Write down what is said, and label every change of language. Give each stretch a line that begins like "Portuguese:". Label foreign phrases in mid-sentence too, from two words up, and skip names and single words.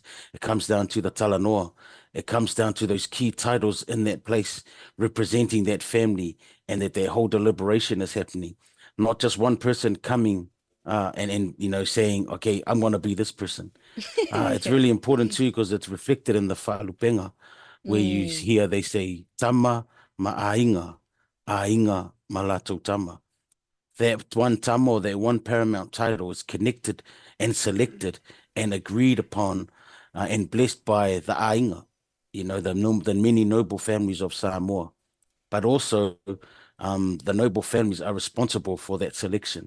English: It comes down to the talanoa. It comes down to those key titles in that place representing that family, and that their whole deliberation is happening, not just one person coming and saying, okay, I'm going to be this person. It's really important too, because it's reflected in the whaalupenga, where you hear they say
Samoan: tama ma'ainga, ainga malato tama.
English: That one tama, or that one paramount title, is connected and selected and agreed upon and blessed by the ainga, the many noble families of Samoa. But also, the noble families are responsible for that selection.